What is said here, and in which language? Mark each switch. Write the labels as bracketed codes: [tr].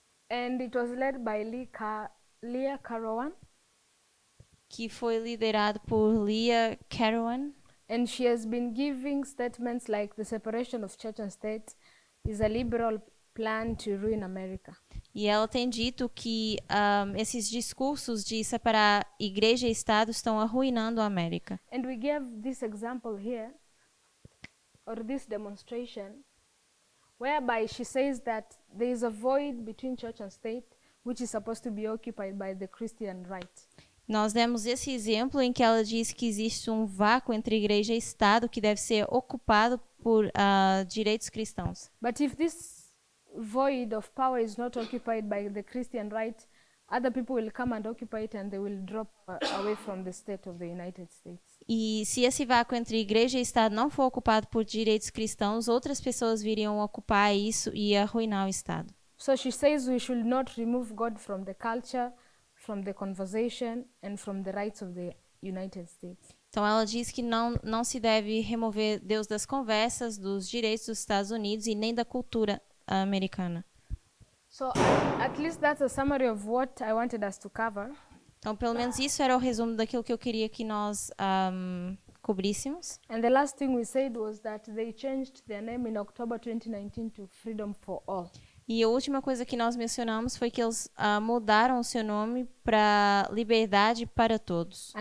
[en] And it was led by Leah Carawan. [pt] Que foi liderado por Leah Carawan. [en] And she has been giving statements like the separation of church and state is a liberal plan to ruin America. [pt] E ela tem dito que esses discursos de separar igreja e Estado estão arruinando a América. [en] And we gave this example here or this demonstration whereby she says that there is a void between church and state which is supposed to be occupied by the Christian right. [pt] Nós demos esse exemplo em que ela diz que existe um vácuo entre igreja e Estado que deve ser ocupado por direitos cristãos. [en] But if this void of power is not occupied by the Christian right, other people will come and occupy it and they will drop away from the state of the United States. [pt] E se esse vácuo entre igreja e Estado não for ocupado por direitos cristãos, outras pessoas viriam ocupar isso e arruinar o Estado. [en] So she says we should not remove God from the culture, from the conversation, and from the rights of the United States. [pt] Então ela diz que não se deve remover Deus das conversas, dos direitos dos Estados Unidos e nem da cultura americana. [en] So at least that's a summary of what I wanted us to cover. [pt] Então, pelo menos isso era o resumo daquilo que eu queria que nós cobríssemos. [en] And the last thing we said was that they changed their name in October 2019 to Freedom for All. [pt] E a última coisa que nós mencionamos foi que eles mudaram o seu nome para Liberdade para Todos.